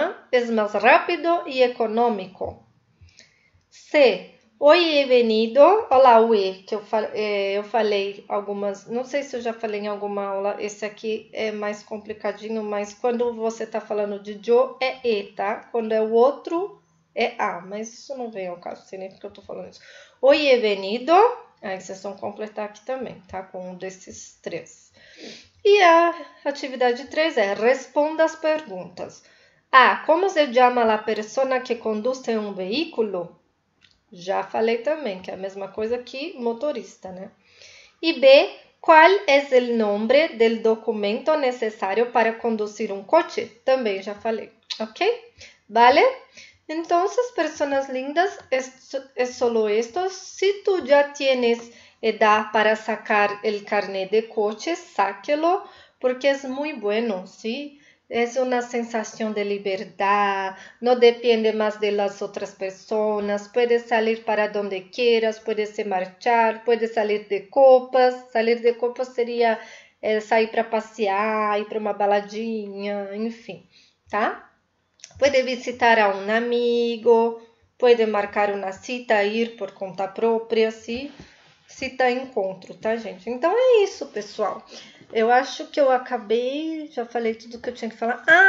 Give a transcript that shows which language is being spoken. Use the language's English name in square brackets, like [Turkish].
[Spanish] Es más rápido y económico. C, hoy he venido. [Portuguese] Olha lá o E, que eu falei algumas... Não sei se eu já falei em alguma aula. Esse aqui é mais complicadinho, mas quando você tá falando de yo, é E, tá? Quando é o outro, é A. Mas isso não vem ao caso, sei nem porque eu tô falando isso. [Spanish] Hoy he venido. [Portuguese] Aí vocês vão completar aqui também, tá? Com um desses 3. E a atividade 3 é responda as perguntas. A, como se chama a pessoa que conduz um veículo? Já falei também, que é a mesma coisa que motorista, né? E B, qual é o nome do documento necessário para conduzir um coche? Também já falei, ok? Vale? Então, personas lindas, é [Spanish] solo esto. Si tu já tienes edad para sacar el carnet de coche, sáquelo, porque es muy bueno, ¿sí? Es una sensación de libertad, no depende más de las otras personas, puedes salir para donde quieras, puedes marchar, puedes salir de copas. [Portuguese] Salir de copas seria sair para passear, ir para uma baladinha, enfim, tá? [Spanish] Puede visitar a um amigo, puede marcar uma cita, [Portuguese] ir por conta própria, [Spanish] ¿sí? [Portuguese] Cita encontro, tá, gente? Então, é isso, pessoal. Eu acho que eu acabei, já falei tudo que eu tinha que falar.